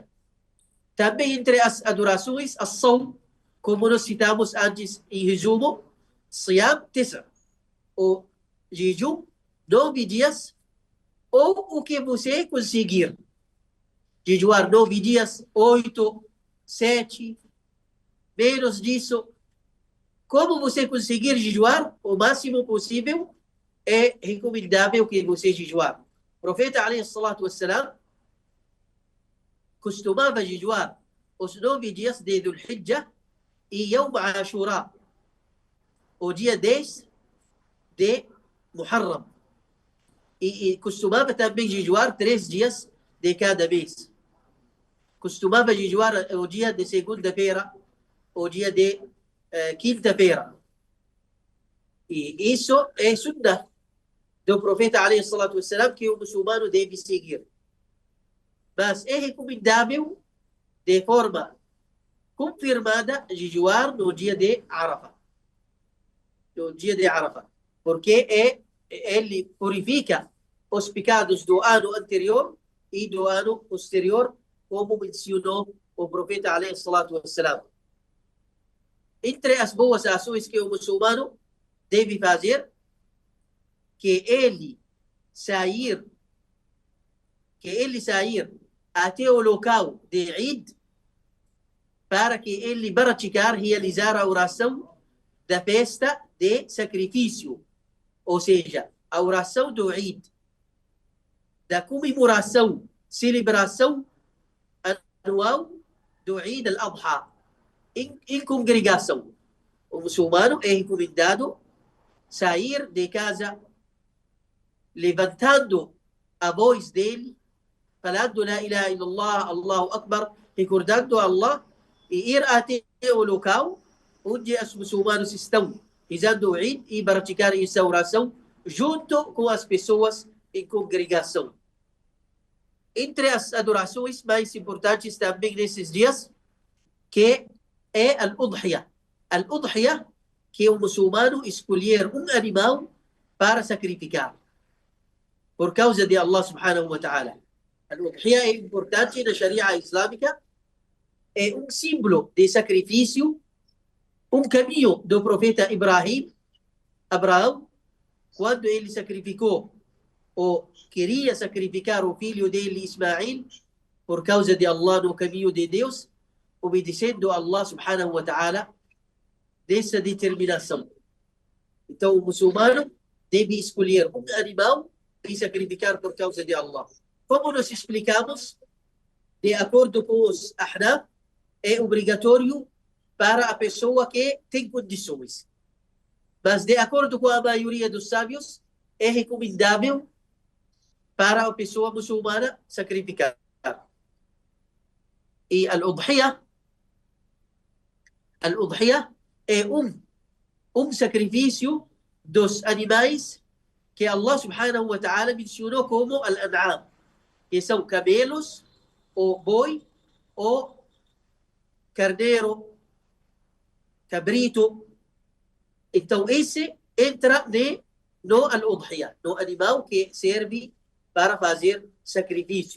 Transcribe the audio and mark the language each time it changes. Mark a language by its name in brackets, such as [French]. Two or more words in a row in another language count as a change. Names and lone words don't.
[Portuguese] Também entre as adorações, as-sawm, como nós citamos antes em resumo, Siyam 9, o jejum 9 dias, ou o que você conseguir. Jejuar 9 dias, 8, 7, menos disso. Como você conseguir jejuar o máximo possível, é recomendável que você jejuar. O profeta, [Arabic] عليه الصلاة والسلام, [Portuguese] costumava jejuar os 9 dias de Dhul Hijjah e Yawm Ashura. o dia 10 de Muharram. E costumava também jejuar 3 dias de cada mês. Costumava jejuar o dia de segunda-feira, o dia de quinta-feira. E isso é sunnah do profeta [Arabic] عليه الصلاة والسلام [Portuguese] que o muçulmano deve seguir. Mas é recomendável de forma confirmada jejuar no dia de Arafah. No dia de Arafah. Porque ele purifica os pecados do ano anterior e do ano posterior, como mencionou o profeta [Arabic] عليه الصلاة والسلام. [Portuguese] Entre as boas ações que o muçulmano deve fazer, que ele sair até o local de Eid para que ele praticar, realizar a oração da festa de sacrifício, ou seja, a oração do Eid, da comemoração, celebração anual do Eid al-Adha, em congregação. O muçulmano é recomendado sair de casa levantando a voz dele, falando [Arabic] لا إله إلا الله، الله أكبر, [Portuguese] recordando Allah, e ir até o local onde os muçulmanos estão rezando o Eid e praticar essa oração junto com as pessoas em congregação. Entre as adorações mais importantes também nesses dias, que é al-Udhiyah. Al-Udhiyah, que o muçulmano escolher um animal para sacrificar, por causa de Allah [Arabic] سبحانه وتعالى. [Portuguese] Al-Udhiyah é importante na Sharia islâmica, é um símbolo de sacrifício, um caminho do profeta Abraão, quando ele sacrificou, ou queria sacrificar o filho dele, Ismael, por causa de Allah no caminho de Deus, obedecendo a Allah [Arabic] سبحانه وتعالى [Portuguese] dessa determinação. Então o muçulmano deve escolher um animal e sacrificar por causa de Allah. Como nós explicamos, de acordo com os Ahnaf, é obrigatório para a pessoa que tem condições. Mas de acordo com a maioria dos sábios, é recomendável para a pessoa muçulmana sacrificar. E al-Udhiyah é um sacrifício dos animais que Allah [Arabic] سبحانه وتعالى [Portuguese] mencionou como al-an'am, que são camelos, ou boi, ou carneiro, cabrito. Então esse entra no al-Udhiyah, no animal que serve para fazer sacrifício.